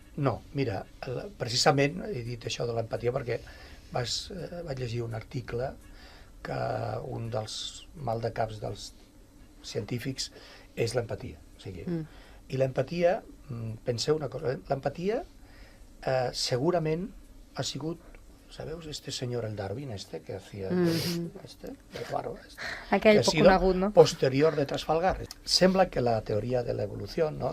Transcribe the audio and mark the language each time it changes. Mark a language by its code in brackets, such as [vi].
[ca] No, mira, precisament he dit això de l'empatia perquè vaig llegir un article que un dels maldecaps dels científics és l'empatia. O sigui, i l'empatia, penseu una cosa, l'empatia segurament ha sigut, ¿sabeu? [es] Este señor, el Darwin, que hacía el bárbaro, [ca] aquell poc conegut, no? Posterior de Trafalgar. Sembla que la teoria de l'evolució, no?